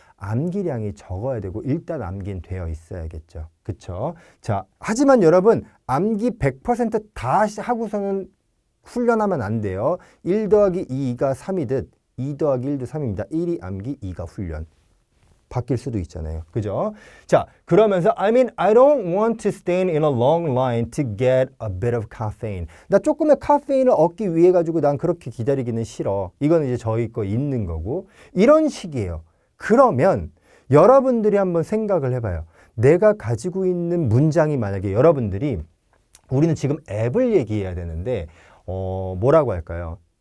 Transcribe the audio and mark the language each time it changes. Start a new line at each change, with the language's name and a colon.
Korean: 암기량이 적어야 되고 일단 암기는 되어 있어야겠죠. 그쵸? 자, 하지만 여러분 암기 100%다 하고서는 훈련하면 안 돼요. 1 더하기 2가 3이듯 2 더하기 1도 3입니다. 1이 암기, 2가 훈련. 바뀔 수도 있잖아요. 그죠? 자, 그러면서
English: I don't want to stand in a long line to get a bit of caffeine.
Korean: 나 조금의 카페인을 얻기 위해 가지고 난 그렇게 기다리기는 싫어. 이건 이제 저희 거 있는 거고. 이런 식이에요. 그러면 여러분들이 한번 생각을 해봐요. 내가 가지고 있는 문장이 만약에 여러분들이 우리는 지금 앱을 얘기해야 되는데 뭐라고 할까요?